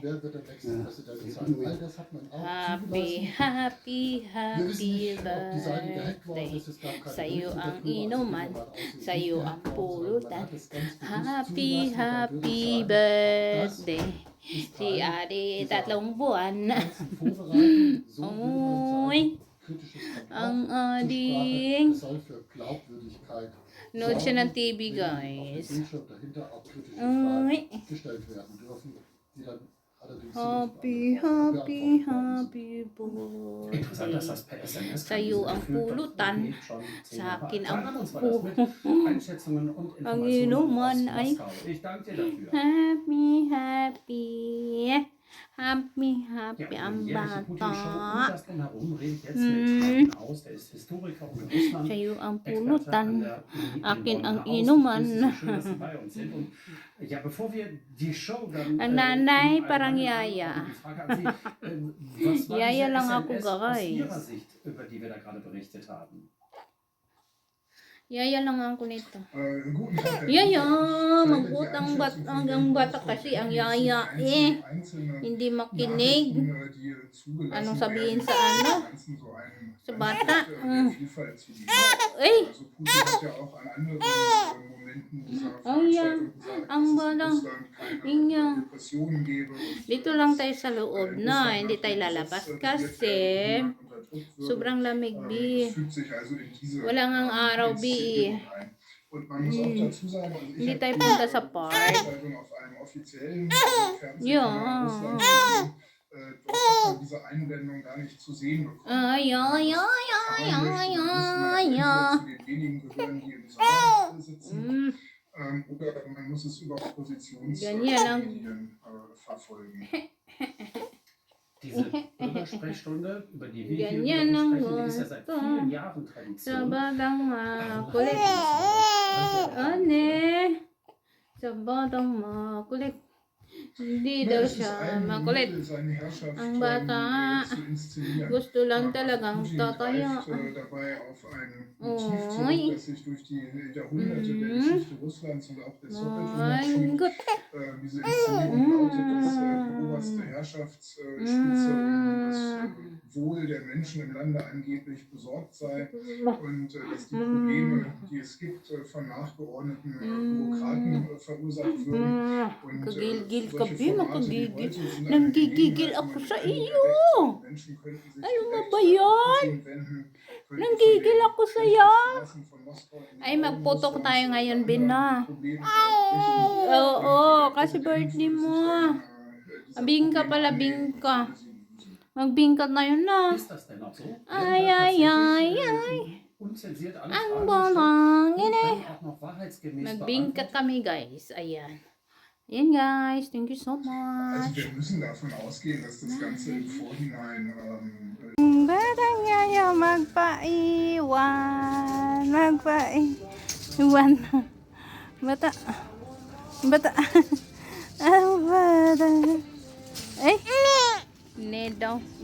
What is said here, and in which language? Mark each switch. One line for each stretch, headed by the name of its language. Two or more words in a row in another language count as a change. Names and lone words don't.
German: wer wird der nächste Präsident sein? All das hat man auch
English: Happy,
German: zugelassen.
English: happy,
German: Wir wissen
English: happy
German: nicht, ob die Seite gehackt worden
English: birthday.
German: ist. Es gab keine
Filipino: Sa'yo
German: Berichte
Filipino: ang
German: darüber, also
Filipino: inuman,
German: gehen wir mal aus, sie ist
Filipino: sa'yo
German: nicht
Filipino: ang
German: gehackt worden, sondern
Filipino: pulutan.
German: man hat es ganz bewusst
English: Happy,
German: zugelassen. Und dann
English: happy
German: würde ich sagen,
English: birthday.
German: das ist
Filipino: Si
German: Teil
Filipino: Ate
German: dieser
Filipino: tatlong buwan.
German: ganzen Vorbereitung. So will man
Filipino: Oy,
German: sein. Kritisches
Filipino: ang
German: Verbrauch zur Sprache.
Filipino: ading.
German: Es soll für Glaubwürdigkeit
Filipino: Nood siya ng
German: sorgen,
Filipino: TV,
German: wenn auf dem
Filipino: guys.
German: Bildschirm dahinter auch kritische
Filipino: Oy.
German: Fragen gestellt werden dürfen, die dann allerdings
English: Happy,
German: nicht
English: happy,
German: beantwortet worden sind.
English: happy
German: Interessant, dass
English: birthday.
German: das per SMS kam.
Filipino: Sa'yo
German: Diese
Filipino: ang
German: Gefühl, das
Filipino: pulutan,
German: geht schon 10
Filipino: sa
German: Jahre
Filipino: akin
German: alt.
Filipino: ang
German: Rainer, uns war das mit Einschätzungen und
Filipino: Ang
German: Informationen
Filipino: inuman
German: aus
Filipino: ay
German: Moskau. Ich danke dir dafür.
English: happy, happy. Happy, happy
German: Ja,
Filipino: ang
German: die jährliche Putin-Show und
Filipino: bata.
German: das Drumherum rede ich jetzt mit Martin Aus, der ist Historiker und Russland.
Filipino: Sa'yo ang
German: Experte an
Filipino: pulutan.
German: der Uni in
Filipino: Akin
German: Bonn.
Filipino: ang
German: Herr Aus,
Filipino: inuman.
German: ich grüße Sie, schön, dass Sie bei uns sind. Und ja, bevor wir die Show dann
Filipino: Ang nanay
German: im
Filipino: parang
German: Allgemeinen
Filipino: yaya.
German: haben, die Frage an Sie, was war
Filipino: Yaya
German: diese
Filipino: lang ako,
German: SMS aus
Filipino: guys.
German: Ihrer Sicht, über die wir da gerade berichtet haben?
Filipino: Yaya lang ako nito.
German: Guten Tag, Herr
Filipino: Yaya,
German: Präsident.
Filipino: magutang ang bata kasi ang yaya eh. Hindi makinig. Anong sabihin sa ano? Sa bata. Ay!
English: Oh yeah,
Filipino: ang batang inya. Dito lang tayo sa loob na, hindi tayo lalabas kasi sobrang lamig bi. Wala ngang araw bi. Hindi tayo punta sa park.
German: Ja. Dort hat man diese Einblendung gar nicht zu sehen bekommen. Ay, ay, ay, ay, ay, ay, ay. Zu den wenigen gehören, die in dieser Halle sitzen. Oder man muss es über Oppositionsmedien verfolgen. Diese Bürgersprechstunde, über die wir hier
Filipino: Ganyan ang
German: sprechen, die ist ja seit vielen Jahren
Filipino: Sa
German: Tradition.
Filipino: batang makulit. Ane. Sa batang makulit. Hindi daw siya makulit. Ang bata gusto lang talagang tataya. Oy.
German: Mein Gott. Diese Inszenierung lautet, dass die oberste Herrschaftsspitze um das Wohl der Menschen im Lande angeblich besorgt sei und dass die Probleme, die es gibt, von nachgeordneten Bürokraten verursacht würden. Und
Filipino: Kagigil ka,
German: solche
Filipino: Bi,
German: Formate wie
Filipino: makagigil.
German: heute sind eine
Filipino: Nanggigigil
German: Gelegenheit,
Filipino: ako
German: um
Filipino: sa
German: die
Filipino: iyo.
German: Menschen könnten sich
Filipino: Ano
German: direkt
Filipino: ba yan?
German: an Putin wenden, könnten
Filipino: Nanggigil
German: von den
Filipino: ako sa'yo.
German: Straßen von Moskau in die
Filipino: Ay, magputok
German: Russlands
Filipino: tayo ngayon, Bin, na.
German: Probleme ausbrechen.
Filipino: Oo, kasi birthday mo. Bingka pala, bingka. Magbingkat na yun na.
German: Ist das denn auch so? Ay, Werden da ay, ay, tatsächlich, ay. Unzensiert alle
Filipino: Ang
German: Fragen
Filipino: batang
German: gestellt
Filipino: ine.
German: und dann auch noch wahrheitsgemäß
Filipino: Magbingkat
German: beantwortet?
Filipino: kami, guys. Ayan. Ayan, guys.
English: Thank you so
German: Also
English: much.
German: wir müssen davon ausgehen, dass das Ganze im Vorhinein
Filipino: Batang yaya magpaiwan. Magpaiwan. Bata. Bata. Ang bata. Ay. Ne daw.